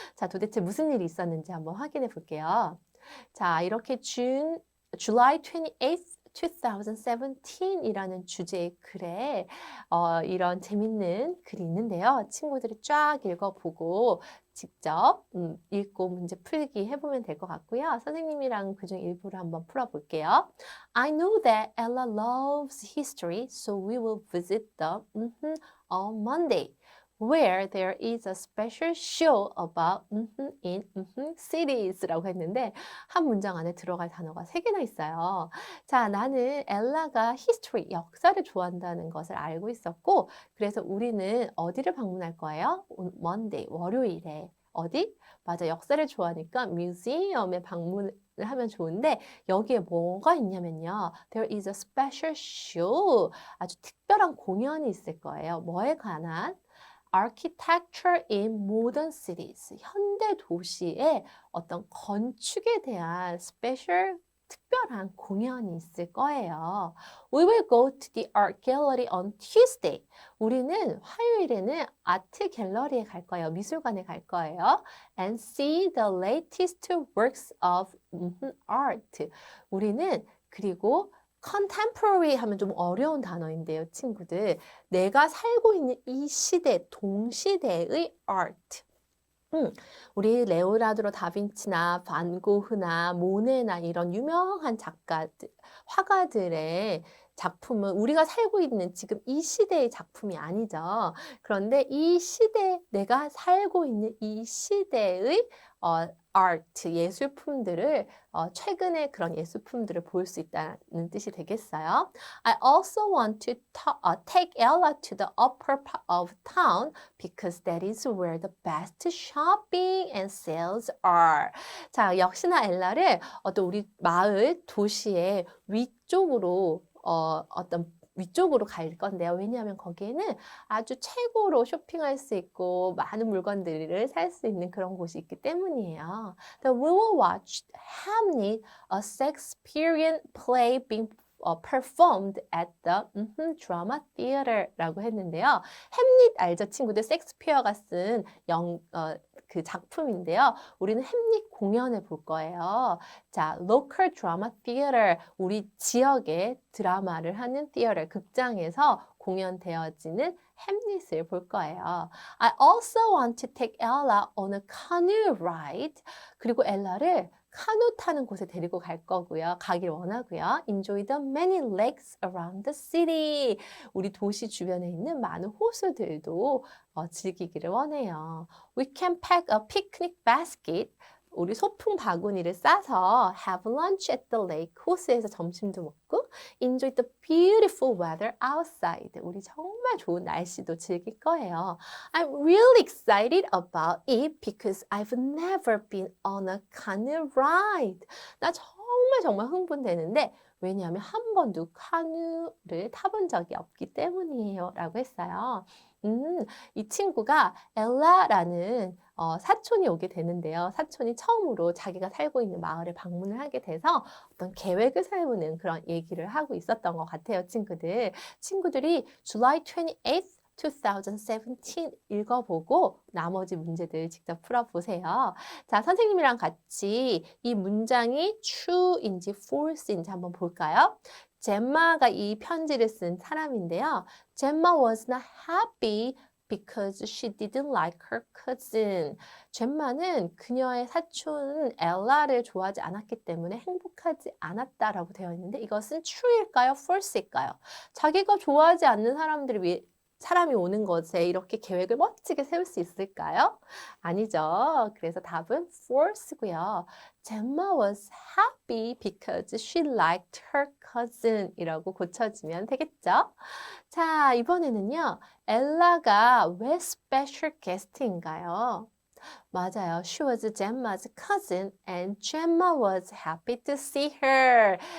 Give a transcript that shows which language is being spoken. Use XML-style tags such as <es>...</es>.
<ko>자, 도대체 무슨 일이 있었는지 한번 확인해 볼게요. 자, 이렇게 July 28th, 2017이라는 주제의 글에 이런 재밌는 글이 있는데요. 친구들이 쫙 읽어보고 직접 읽고 문제 풀기 해보면 될 것 같고요. 선생님이랑 그중 일부를 한번 풀어볼게요.</ko> <en>I know that Ella loves history, so we will visit the on Monday. Where there is a special show about in cities</en> <ko>라고 했는데 한 문장 안에 들어갈 단어가 3개나 있어요. 자, 나는 엘라가 history, 역사를 좋아한다는 것을 알고 있었고 그래서 우리는 어디를 방문할 거예요? Monday, 월요일에. 어디? 맞아, 역사를 좋아하니까 뮤지엄에 방문을 하면 좋은데 여기에 뭐가 있냐면요.</ko> <en>There is a special show.</en> <ko>아주 특별한 공연이 있을 거예요. 뭐에 관한?</ko> <en>Architecture in modern cities.</en> <ko>현대 도시의 어떤 건축에 대한 special 특별한 공연이 있을 거예요.</ko> <en>We will go to the art gallery on Tuesday.</en> <ko>우리는 화요일에는 아트 갤러리에 갈 거예요. 미술관에 갈 거예요.</ko> <en>And see the latest works of art.</en> <ko>우리는 그리고</ko> <en>contemporary</en> <ko>하면 좀 어려운 단어인데요, 친구들. 내가 살고 있는 이 시대, 동시대의 art. 우리 레오나르도 다빈치나 반 고흐나 모네나 이런 유명한 작가들, 화가들의 작품은 우리가 살고 있는 지금 이 시대의 작품이 아니죠. 그런데 이 시대, 내가 살고 있는 이 시대의 아트, 예술품들을 최근에 그런 예술품들을 볼 수 있다는 뜻이 되겠어요.</ko> <en>I also want to take Ella to the upper part of town because that is where the best shopping and sales are.</en> <ko>자, 역시나 엘라를 어떤 우리 마을, 도시의 위쪽으로 어떤 위쪽으로 갈 건데요. 왜냐하면 거기에는 아주 최고로 쇼핑할 수 있고 많은 물건들을 살 수 있는 그런 곳이 있기 때문이에요.</ko> <en>The we will watch Hamlet, a Shakespearean play being performed at the drama theater</en> <ko>라고 했는데요. 햄릿 알죠, 친구들? 섹스피어가 쓴 그 작품인데요. 우리는 햄릿 공연을 볼 거예요. 자,</ko> <en>local drama theater,</en> <ko>우리 지역의 드라마를 하는 theater, 극장에서 공연되어지는 햄릿을 볼 거예요.</ko> <en>I also want to take Ella on a canoe ride.</en> <ko>그리고 엘라를 카누 타는 곳에 데리고 갈 거고요. 가길 원하고요.</ko> <en>Enjoy the many lakes around the city.</en> <ko>우리 도시 주변에 있는 많은 호수들도 즐기기를 원해요.</ko> <en>We can pack a picnic basket.</en> <ko>우리 소풍 바구니를 싸서</ko> <en>have lunch at the lake.</en> <ko>호수에서 점심도 먹고</ko> <en>enjoy the beautiful weather outside.</en> <ko>우리 정말 좋은 날씨도 즐길 거예요.</ko> <en>I'm really excited about it because I've never been on a canoe ride.</en> <ko>나 정말 흥분되는데 왜냐하면 한 번도 카누를 타본 적이 없기 때문이에요. 라고 했어요. 이 친구가 엘라라는 사촌이 오게 되는데요. 사촌이 처음으로 자기가 살고 있는 마을에 방문을 하게 돼서 어떤 계획을 세우는 그런 얘기를 하고 있었던 것 같아요, 친구들. 친구들이 July 28th 2017 읽어보고 나머지 문제들 직접 풀어보세요. 자, 선생님이랑 같이 이 문장이 true인지 false인지 한번 볼까요? 젬마가 이 편지를 쓴 사람인데요.</ko> <en>젬마 was not happy because she didn't like her cousin.</en> <ko>젬마는 그녀의 사촌 엘라를 좋아하지 않았기 때문에 행복하지 않았다라고 되어 있는데 이것은 true일까요? false일까요? 자기가 좋아하지 않는 사람이 오는 것에 이렇게 계획을 멋지게 세울 수 있을까요? 아니죠. 그래서 답은 false고요.</ko> <en>Gemma was happy because she liked her cousin</en> <ko>이라고 고쳐주면 되겠죠? 자, 이번에는요. 엘라가 왜 special guest인가요? 맞아요.</ko> <en>She was Gemma's cousin and Gemma was happy to see her.</en>